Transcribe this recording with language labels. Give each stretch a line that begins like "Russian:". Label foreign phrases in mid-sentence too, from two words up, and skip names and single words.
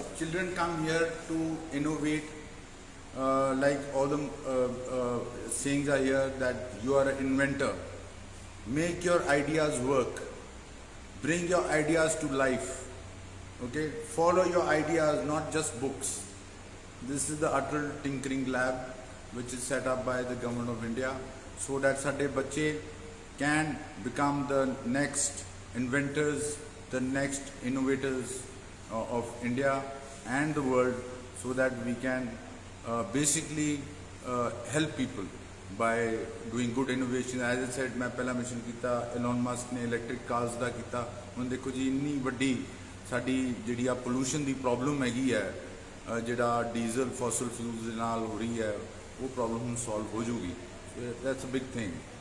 English: Children come here to innovate, like all the sayings are here that you are an inventor. Make your ideas work. Bring your ideas to life. Okay, follow your ideas, not just books. This is the Atal Tinkering Lab, which is set up by the government of India, so that
Punjabi: ਸਾਡੇ ਬੱਚੇ
English: can become the next inventors, the next innovators of India and the world, so that we can basically help people by doing good innovation. As I said,
Hindi: मैं पहला मिशन किया, Elon Musk ने
English: electric cars
Punjabi: ਦਾ ਕੀਤਾ। ਹੁਣ ਦੇਖੋ ਜੀ ਇੰਨੀ ਵੱਡੀ ਸਾਡੀ ਜਿਹੜੀ ਆ ਪੋਲੂਸ਼ਨ ਦੀ ਪ੍ਰੋਬਲਮ ਹੈਗੀ ਹੈ, ਜਿਹੜਾ
English: diesel fossil fuels
Punjabi: ਦੇ ਨਾਲ ਹੋ ਰਹੀ ਹੈ, ਉਹ ਪ੍ਰੋਬਲਮ ਹੁਣ ਸੋਲਵ ਹੋ ਜੂਗੀ।
English: That's a big thing.